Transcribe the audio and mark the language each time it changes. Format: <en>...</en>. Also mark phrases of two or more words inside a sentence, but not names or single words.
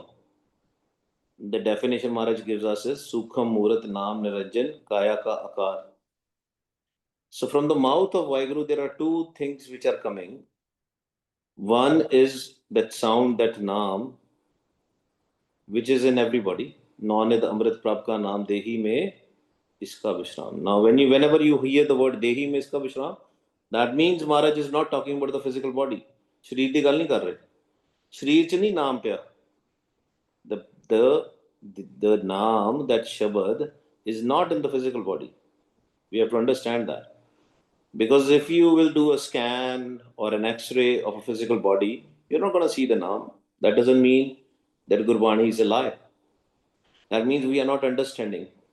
<en>The definition Maharaj gives us is</en> <pa>ਸੂਖਮ ਮੂਰਤ ਨਾਮ ਨਿਰੰਜਨ ਕਾਇਆ ਕਾ ਆਕਾਰ.</pa> <en>So from the mouth of Vaiguru, there are two things which are coming. One is that sound, that Naam, which is in everybody.</en> <pa>ਨਉਨਿਧਿ ਅੰਮ੍ਰਿਤ ਪ੍ਰਭ ਕਾ ਨਾਮੁ ਦੇਹੀ ਮਹਿ ਇਸਕਾ ਬਿਸ੍ਰਾਮੁ.</pa> <en>Now, whenever you hear the word</en> <pa>ਦੇਹੀ ਮਹਿ ਇਸਕਾ ਬਿਸ੍ਰਾਮੁ,</pa> <en>that means Maharaj is not talking about the physical body.</en> <pa>ਸਰੀਰ ਦੀ ਗੱਲ ਨਹੀਂ ਕਰ ਰਹੇ. ਸਰੀਰ 'ਚ ਨਹੀਂ ਨਾਮ ਪਿਆ.</pa> <en>The the naam, that shabad, is not in the physical body. We have to understand that. Because if you will do a scan or an X-ray of a physical body, you're not going to see the naam. That doesn't mean that Gurbani is a lie. That means we are not understanding.</en>